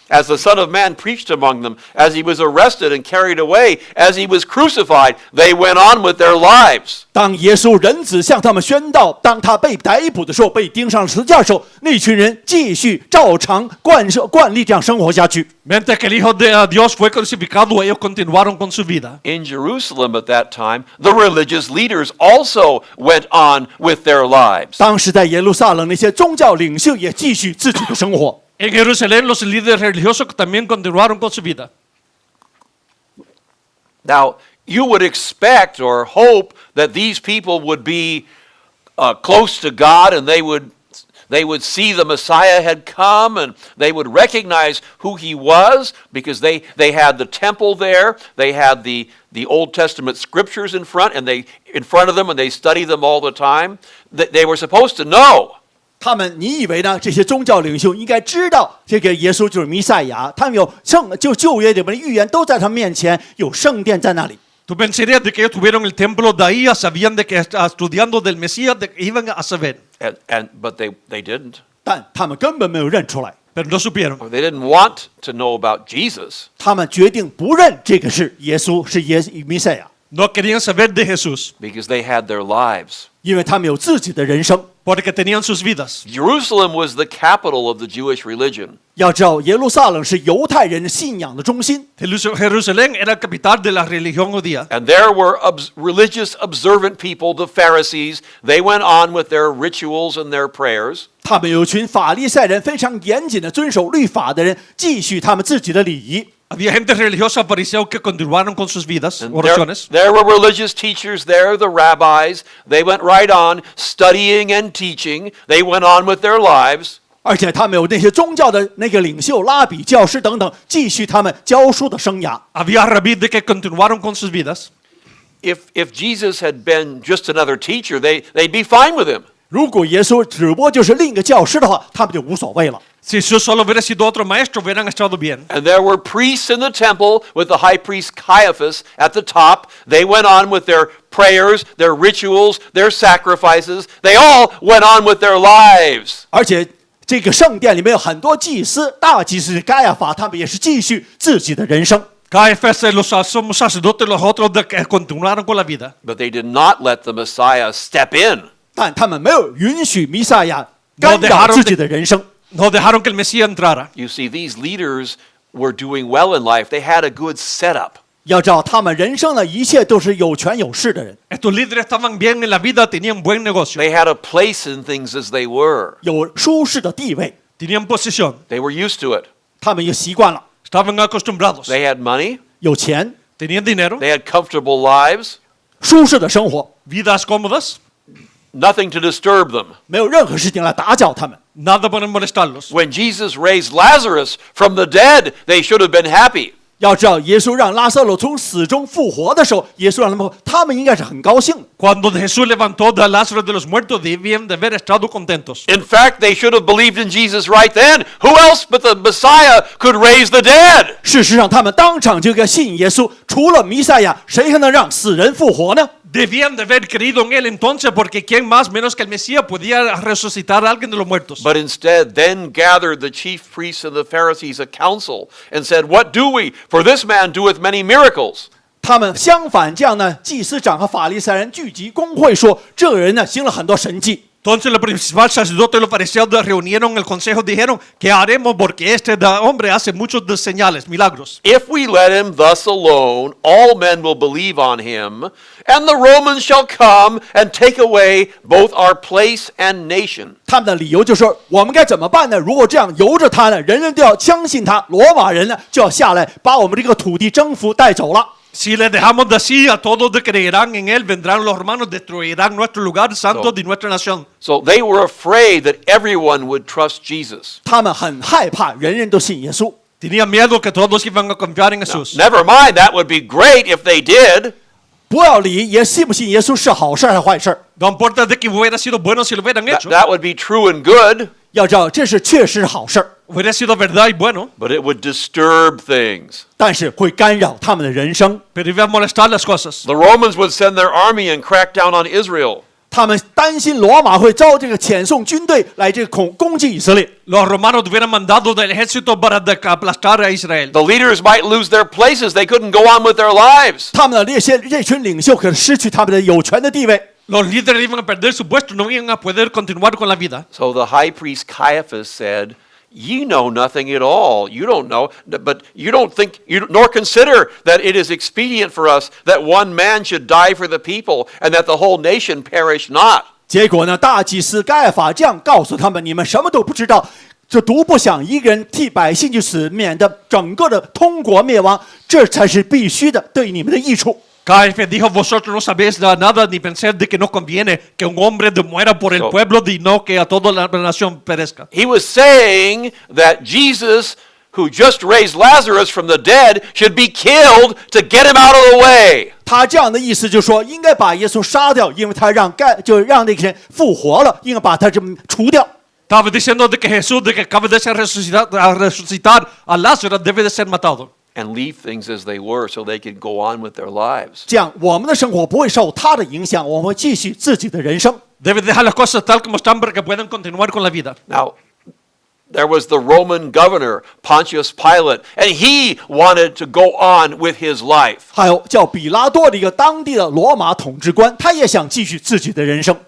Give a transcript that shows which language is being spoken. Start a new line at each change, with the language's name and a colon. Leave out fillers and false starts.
English: As the Son of Man preached among them, as he was arrested and carried away, as he was crucified, they went on with their lives.
Chinese: 当耶稣人子向他们宣道，当他被逮捕的时候，被钉上十字架的时候，那群人继续照常惯例这样生活下去。
Spanish: Mientras que el Hijo de Dios fue crucificado, ellos continuaron con su vida.
English: In Jerusalem at that time, the religious leaders also went on with their lives.
Chinese: 当时在耶路撒冷，那些宗教领袖也继续自己的生活。
Spanish: En Jerusalén, los líderes religiosos también continuaron con su vida.
English: Now, you would expect or hope that these people would be close to God and they would they would see the Messiah had come, and they would recognize who he was because they had the temple there, they had the Old Testament scriptures in front of them, and they studied them all the time. They were supposed to know.
Chinese: 他们，你以为呢？这些宗教领袖应该知道这个耶稣就是弥赛亚，他们有旧约里面的预言都在他们面前，有圣殿在那里。
Spanish: Tú pensarías de que ellos tuvieron el templo de ahí, sabían de que estudiando del Mesías de que iban a saber.
English: But they didn't.
Chinese: 但他们根本没有认出来，
Spanish: Pero no supieron.
English: Or they didn't want to know about Jesus.
Chinese: 他们决定不认这个是耶稣，是弥赛亚，
Spanish: No querían saber de Jesús,
English: Because they had their lives.
Chinese: 因为他们有自己的人生。
Spanish: porque tenían sus vidas.
English: Jerusalem was the capital of the Jewish religion.
Chinese: 要知道，耶路撒冷是犹太人信仰的中心，
Spanish: Jerusalén era la capital de la religión judía.
English: And there were religious observant people, the Pharisees. They went on with their rituals and their prayers.
Chinese: 他们有一群法利赛人，非常严谨的遵守律法的人，继续他们自己的礼仪。
Spanish: Había gente religiosa fariseos que continuaron con sus vidas,
English: And
Spanish: oraciones.
English: there were religious teachers there, the rabbis. They went right on studying and teaching. They went on with their lives.
Chinese: 而且他们有那些宗教的那个领袖、拉比、教师等等，继续他们教书的生涯。
Spanish: Había rabíes de que continuaron con sus vidas.
English: If Jesus had been just another teacher, they'd be fine with him.
Chinese: 如果耶稣只不过就是另一个教师的话，他们就无所谓了。
Spanish: Si Jesús solo hubiera sido otro maestro, hubieran estado bien.
English: And there were priests in the temple with the high priest Caiaphas at the top. They went on with their prayers, their rituals, their sacrifices. They all went on with their lives.
Chinese: 而且这个圣殿里面有很多祭司，大祭司该亚法，他们也是继续自己的人生。
Spanish: Caifás, los somos sacerdotes, los otros de que continuaron con la vida.
English: But they did not let the Messiah step in.
Chinese: 但他们没有允许弥赛亚干扰自己的人生。
Spanish: No dejaron que el Mesías entrara.
English: You see, these leaders were doing well in life. They had a good setup.
Chinese: 要知道，他们人生的一切都是有权有势的人，
Spanish: Estos líderes estaban bien en la vida, tenían buen negocio,
English: They had a place in things as they were.
Chinese: 有舒适的地位，
Spanish: tenían posición,
English: They were used to it.
Chinese: 他们也习惯了，
Spanish: estaban acostumbrados,
English: They had money.
Chinese: 有钱，
Spanish: tenían dinero,
English: They had comfortable lives.
Chinese: 舒适的生活，
Spanish: vidas cómodas,
English: Nothing to disturb them.
Chinese: 没有任何事情来打搅他们。
Spanish: nada para molestarlos.
English: When Jesus raised Lazarus from the dead, they should have been happy.
Chinese: 要知道，耶稣让拉撒路从死中复活的时候，耶稣让他们应该是很高兴的。
Spanish: Cuando Jesús levantó a Lázaro de los muertos, debían de haber estado contentos.
English: In fact, they should have believed in Jesus right then. Who else but the Messiah could raise the dead?
Chinese: 事实上，他们当场就该信耶稣，除了弥赛亚，谁还能让死人复活呢？
Spanish: Debían de haber creído en él entonces, porque quién más menos que el Mesías podía resucitar a alguien de los muertos.
English: But instead, then gathered the chief priests and the Pharisees a council and said, What do we? For this man doeth many miracles.
Chinese: 他们相反，这样呢，祭司长和法利赛人聚集公会说，这个人呢行了很多神迹。
Spanish: Entonces los principales sacerdotes y los fariseos reunieron el consejo, dijeron, ¿qué haremos? Porque este hombre hace muchos de señales, milagros.
English: If we let him thus alone, all men will believe on him, and the Romans shall come and take away both our place and nation.
Chinese: 他们的理由就是说，我们该怎么办呢？如果这样由着他呢，人人都要相信他，罗马人呢就要下来把我们这个土地征服带走了。
Spanish: Si le dejamos de así, a todos creerán en él, vendrán los romanos, destruirán nuestro lugar santo de nuestra nación.
English: So they were afraid that everyone would trust Jesus.
Chinese: 他们很害怕人人都信耶稣。
Spanish: Tenían miedo que todos iban a confiar en Jesús.
English: Never mind, that would be great if they did.
Chinese: 不要理也信不信耶稣是好事还是坏事。
Spanish: No importa de que hubiera sido bueno si lo hubieran hecho.
English: That would be true and good,
Chinese: 要知道，这是确实好事，
Spanish: Hubiera sido verdad y bueno,
English: but it would disturb things.
Chinese: 但是会干扰他们的人生。
Spanish: pero iba a molestar las cosas.
English: The Romans would send their army and crack down on Israel.
Chinese: 他们担心罗马会招这个遣送军队来这个攻击以色列。
Spanish: Los romanos hubieran mandado del ejército para aplastar a Israel.
English: The leaders might lose their places. They couldn't go on with their lives.
Chinese: 他们的这群领袖可能失去他们的有权的地位。
Spanish: Los líderes iban a perder su puesto, no iban a poder continuar con la vida.
English: So the high priest Caiaphas said, Ye know nothing at all. You don't know, but you don't think, nor consider that it is expedient for us that one man should die for the people, and that the whole nation perish not.
Chinese: 结果呢，大祭司该亚法这样告诉他们：你们什么都不知道，就独不想一个人替百姓去死，免得整个的通国灭亡，这才是必须的，对你们的益处。
Spanish: KF dijo, vosotros no sabéis nada ni pensáis de que no conviene que un hombre muera por el
English: So-
Spanish: pueblo y no que a toda la nación perezca.
English: He was saying that Jesus, who just raised Lazarus from the dead, should be killed to get him out of the way.
Chinese: 他这样的意思就是说，应该把耶稣杀掉，因为他让那个人复活了，应该把他这么除掉。
Spanish: Estaba diciendo de que Jesús, de que acaba de ser resucitar a Lázaro, debe de ser matado.
English: And leave things as they were so they could go on with their lives.
Chinese: 这样，我们的生活不会受他的影响，我们会继续自己的人生。
Spanish: Debe dejar las cosas tal como están para que puedan continuar con la vida.
English: Now, there was the Roman governor, Pontius Pilate, and he wanted to go on with his life.
Chinese: 还有叫比拉多的一个当地的罗马统治官，他也想继续自己的人生。